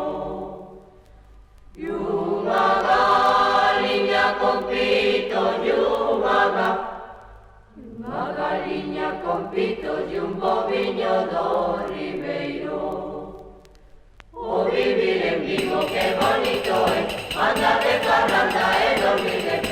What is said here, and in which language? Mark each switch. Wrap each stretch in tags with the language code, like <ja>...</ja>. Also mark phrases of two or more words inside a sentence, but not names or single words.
<gl>E unha galiña con pitos e unha galiña con pitos e un boviño do ribeiro.</gl> <es>Oh vivir en Vigo, qué bonito es, andar de parranda, dormir</es>